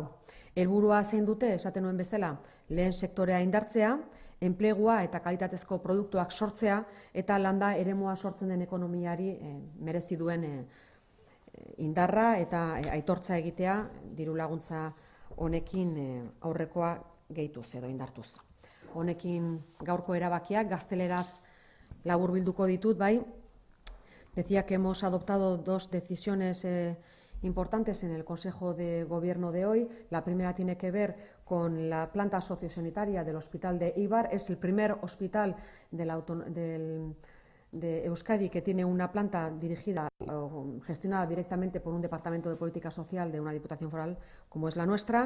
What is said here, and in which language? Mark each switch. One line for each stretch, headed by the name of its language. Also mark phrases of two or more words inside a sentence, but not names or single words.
Basque: Helburua zein dute, esaten nuen bezala, lehen sektorea indartzea, enplegua eta kalitatezko produktuak sortzea eta landa eremua sortzen den ekonomiari merezi duen indarra eta aitortza egitea diru laguntza honekin aurrekoa gehituz edo indartuz. Honekin gaurko erabakiak gazteleraz laburbilduko ditut, bai.
Spanish: Decía que hemos adoptado 2 decisiones importantes en el Consejo de Gobierno de hoy. La primera tiene que ver con la planta sociosanitaria del Hospital de Eibar. Es el primer hospital de Euskadi que tiene una planta dirigida o gestionada directamente por un departamento de política social de una diputación foral como es la nuestra.